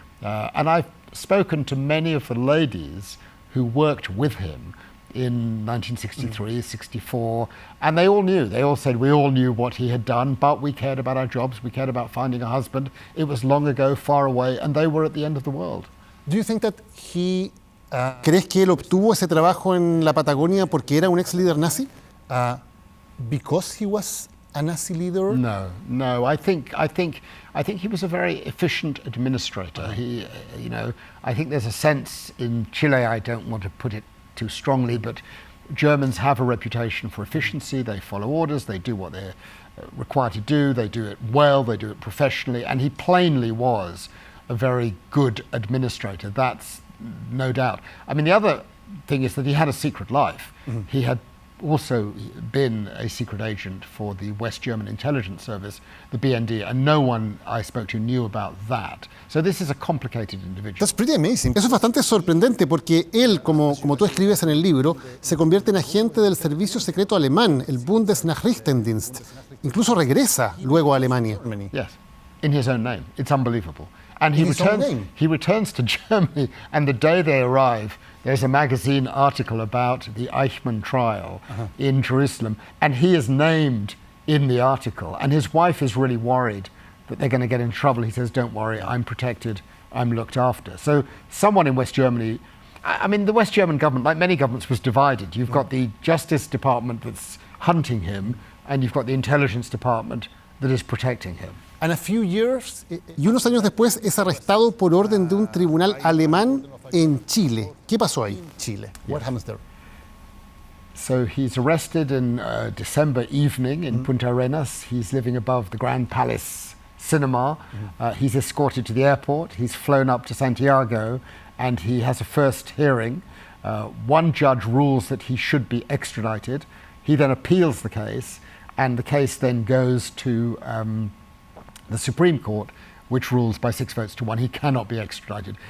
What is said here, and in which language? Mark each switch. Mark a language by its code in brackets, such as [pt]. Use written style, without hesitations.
[en] And I've spoken to many of the ladies who worked with him in 1963, 64, and they all knew. They all said, we all knew what he had done, but we cared about our jobs, we cared about finding a husband. It was long ago, far away, and they were at the end of the world. Do you think that he... [es] ¿Crees que él obtuvo ese trabajo en la Patagonia porque era un ex líder nazi? [en] Because he was a Nazi leader? No. I think he was a very efficient administrator. He, I think there's a sense in Chile, I don't want to put it too strongly, but Germans have a reputation for efficiency. They follow orders, they do what they're required to do, they do it well, they do it professionally, and he plainly was a very good administrator. That's no doubt. I mean, the other thing is that he had a secret life. He had also been a secret agent for the West German intelligence service, the BND, and no one I spoke to knew about that. So this is a complicated individual. That's pretty amazing. [es] Eso es bastante sorprendente porque él, como tú escribes en el libro, se convierte en agente del servicio secreto alemán, el Bundesnachrichtendienst. Incluso regresa luego a Alemania. [en] Yes, in his own name. It's unbelievable. And he returns to Germany, and the day they arrive, there's a magazine article about the Eichmann trial in Jerusalem, and he is named in the article. And his wife is really worried that they're going to get in trouble. He says, don't worry, I'm protected, I'm looked after. So someone in West Germany, I mean, the West German government, like many governments, was divided. You've got the Justice Department that's hunting him, and you've got the Intelligence Department that is protecting him. And a few years, [es] y unos años después es arrestado por orden de un tribunal alemán en Chile. ¿Qué pasó ahí? Chile. [en] What happens there? So he's arrested in December evening in Punta Arenas. He's living above the Grand Palace Cinema. He's escorted to the airport. He's flown up to Santiago, and he has a first hearing. One judge rules that he should be extradited. He then appeals the case, and the case then goes to the Supreme Court, which rules by 6 votes to 1 he cannot be extradited.